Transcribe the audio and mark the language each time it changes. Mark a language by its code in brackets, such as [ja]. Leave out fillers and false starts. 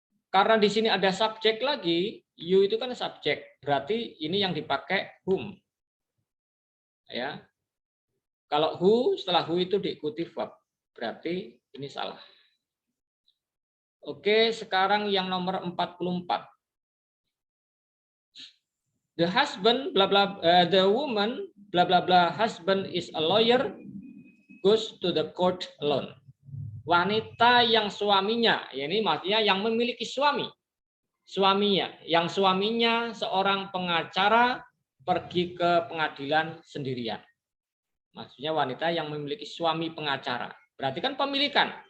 [id] karena di sini ada subjek lagi, you itu kan subjek, berarti ini yang dipakai whom. Ya. Kalau who, setelah who itu diikuti verb, berarti ini salah. Oke, sekarang yang nomor 44. [en] The husband, bla bla, the woman, bla bla bla, husband is a lawyer, goes to the court alone. [id] Wanita yang suaminya, ya ini maksudnya yang memiliki suami, suaminya, yang suaminya seorang pengacara pergi ke pengadilan sendirian. Maksudnya wanita yang memiliki suami pengacara, berarti kan pemilikan.